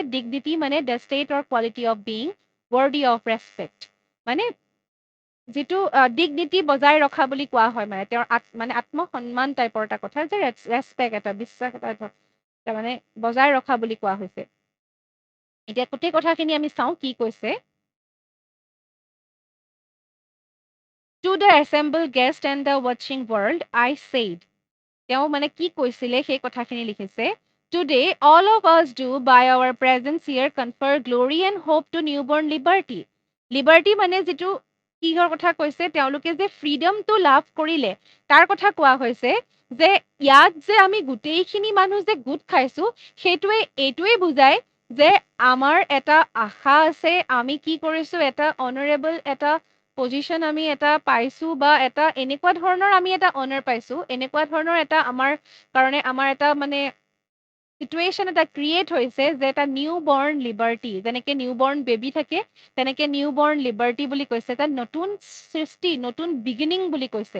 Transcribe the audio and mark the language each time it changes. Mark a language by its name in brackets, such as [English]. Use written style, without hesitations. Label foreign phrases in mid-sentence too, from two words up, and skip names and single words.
[Assamese] ডিগনিটি মানে [English] the state or quality of being worthy of respect, [Assamese] মানে যিটো ডিগনিটি বজাই ৰখা বুলি কোৱা হয়, মানে তেওঁৰ মানে আত্মসন্মান টাইপৰ এটা কথা, যে ৰেচপেক্ট এটা, বিশ্বাস এটা মানে বজাই ৰখা বুলি কোৱা হৈছে। এতিয়া গোটেই কথাখিনি আমি চাওঁ কি কৈছে। [English] To the assembled guest and the watching world, I said. [Assamese] তেওঁ মানে কি কৈছিলে সেই কথাখিনি লিখিছে। [English] Today, all of us do by our presence here confer glory and hope to newborn liberty. [Assamese] Liberty মানে যিটো কিহৰ কথা কৈছে, তেওঁলোকে যে ফ্ৰীডমটো লাভ কৰিলে তাৰ কথা কোৱা হৈছে, যে ইয়াত যে আমি গোটেইখিনি মানুহ যে গোট খাইছো, সেইটোৱে এইটোৱে বুজায় যে আমাৰ এটা আশা আছে, আমি কি কৰিছো, এটা অনাৰেবল এটা পজিশ্যন আমি এটা পাইছো, বা এটা এনেকুৱা ধৰণৰ আমি এটা অনাৰ পাইছো, এনেকুৱা ধৰণৰ এটা আমাৰ কাৰণে আমাৰ এটা মানে চিটুৱেশ্যন এটা ক্ৰিয়েট হৈছে, যে এটা [English] new born liberty, [Assamese] যেনেকে [English] new born baby [Assamese] থাকে তেনেকে [English] new born liberty [Assamese] বুলি কৈছে, এটা নতুন সৃষ্টি, নতুন বিগিনিং বুলি কৈছে।